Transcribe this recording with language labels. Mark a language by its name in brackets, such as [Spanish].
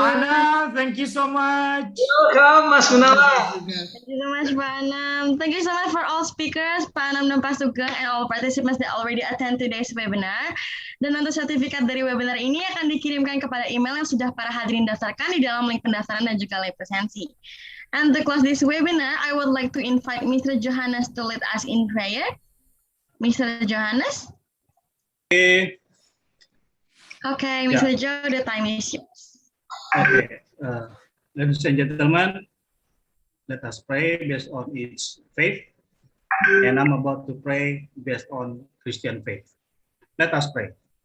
[English] Pak Anam, thank you so much. Welcome, Mas Gunawan. Thank you so much, Pak Anam. Thank you so much for all speakers, Pak Anam dan Pak Sugeng, and all participants that already attend today's webinar. [Indonesian] Dan untuk sertifikat dari webinar ini akan dikirimkan kepada email yang sudah para hadirin daftarkan di dalam link pendaftaran dan juga link presensi. [English] And to close this webinar, I would like to invite Mr. Johannes to lead us in prayer. Mr. Johannes? Okay, Mr. Joe, the time is yours. Okay, ladies and gentlemen, let us pray based on each faith, and I'm about to pray based on Christian faith. Let us pray.